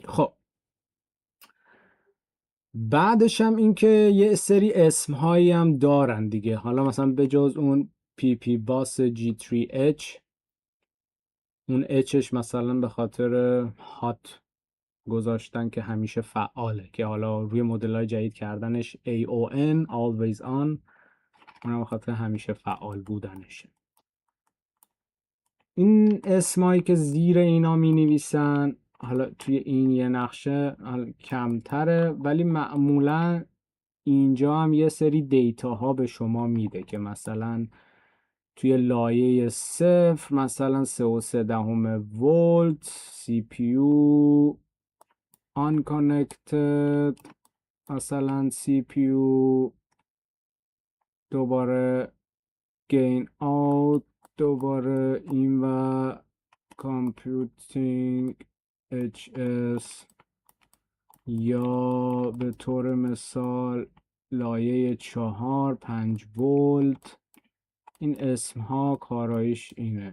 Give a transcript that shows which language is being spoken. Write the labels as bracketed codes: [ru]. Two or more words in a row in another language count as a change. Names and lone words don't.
[fa] خب بعدش هم این که یه سری اسم هایی هم دارن دیگه. حالا مثلا به جز اون پی پی باس G3H، اون Hش مثلا به خاطر هات گذاشتن که همیشه فعاله، که حالا روی مدل های جدید کردنش AON [en] always on، [fa] اونم به خاطر همیشه فعال بودنشه. این اسمایی که زیر اینا می نویسن حالا توی این یه نقشه کمتره، ولی معمولا اینجا هم یه سری دیتا ها به شما میده که مثلا توی لایه 0 مثلا 3.3 ولت سی پی یو unconnected، مثلا سی پی یو [en] دوباره gain out، [fa] دوباره این و [en] computing HS، [fa] یا به طور مثال لایه 4 5 ولت. این اسم ها کارایش اینه.